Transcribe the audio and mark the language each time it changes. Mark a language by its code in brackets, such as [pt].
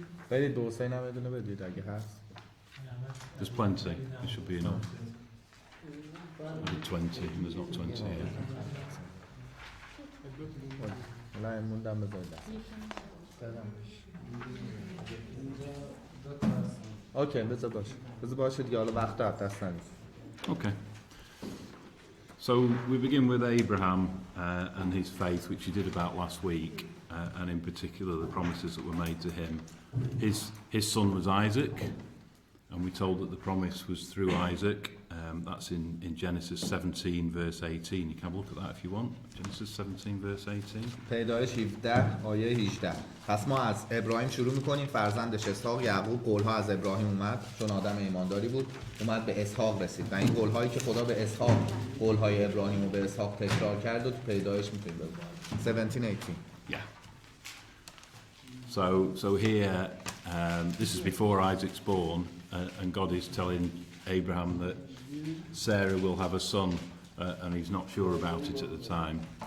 [fa] بدید به حسین هم بدونه بدید اگه هست. [en] There's plenty. There should be enough. Maybe 20, and there's not 20 here. [fa] حالا این موندم بذارید. اوکی بذار باشه دیگه، حالا وقت رو دست ندید. [en] Okay. So we begin with Abraham and his faith, which he did about last week, and in particular the promises that were made to him. His son was Isaac, and we told that the promise was through Isaac. That's in Genesis 17 verse 18. You can have a look at that if you want. Genesis 17 verse 18. [fa] پیدایش 17 آیه 18. پس ما از ابراهیم شروع می‌کنیم، فرزندش اسحاق. یعقوب قولها از ابراهیم اومد چون آدم ایمانداری بود، اومد به اسحاق رسید و این قولهایی که خدا به اسحاق، قولهای ابراهیم رو به اسحاق تکرار کرد و تو پیدایش می‌تونید ببینید. 17 18. [en] Yeah. So here, this is before Isaac's born, and God is telling Abraham that Sarah will have a son, and he's not sure about it at the time.